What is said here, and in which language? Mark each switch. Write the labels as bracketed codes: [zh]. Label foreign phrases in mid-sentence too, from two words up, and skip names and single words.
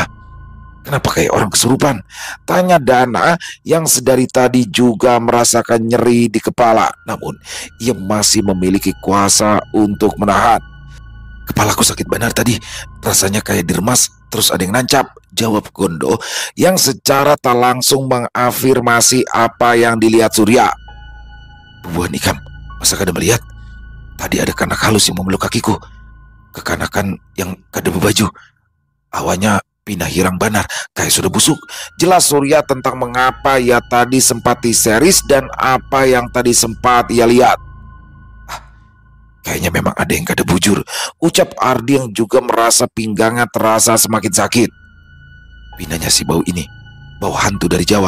[id] Kenapa kayak orang kesurupan? Tanya Dana yang sedari tadi juga merasakan nyeri di kepala. Namun ia masih memiliki kuasa untuk menahan. Kepalaku sakit benar tadi. Rasanya kayak diremas terus ada yang nancap, jawab Gondo yang secara tak langsung mengafirmasi apa yang dilihat Surya. [bjn] Buan Ikam, masa kada melihat? Tadi ada kanak halus yang memeluk kakiku. Kekanakan yang kada berbaju. Awalnya pindah hirang banar, kayak sudah busuk. [id] Jelas Surya tentang mengapa ia tadi sempat histeris dan apa yang tadi sempat ia lihat. Kayaknya memang ada yang [bjn] kada bujur, [id] ucap Ardi yang juga merasa pinggangnya terasa semakin sakit. [bjn] Pindahnya si bau ini, bau hantu dari Jawa.